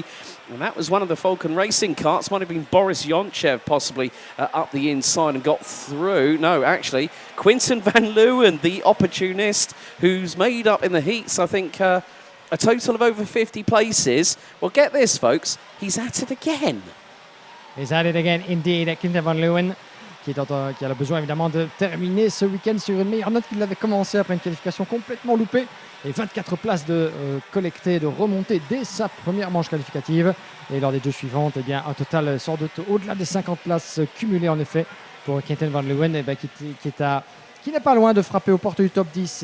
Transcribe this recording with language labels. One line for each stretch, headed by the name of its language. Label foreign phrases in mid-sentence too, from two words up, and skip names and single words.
English: And that was one of the Falcon Racing carts. Might have been Boris Yonchev possibly up the inside and got through. No, actually, Quinten van Leeuwen, the opportunist, who's made up in the heats, I think, a total of over 50 places. Well, get this, folks, he's at it again. He's at it again, indeed.
French: Quinten van Leeuwen, qui a le besoin évidemment de terminer ce week-end sur une meilleure note qu'il avait commencé après une qualification complètement loupée. Et 24 places de collectées, de remontées dès sa première manche qualificative. Et lors des deux suivantes, eh bien, un total sans doute au-delà des 50 places cumulées en effet pour Quinten van Leeuwen, eh bien, qui n'est pas loin de frapper aux portes du top 10.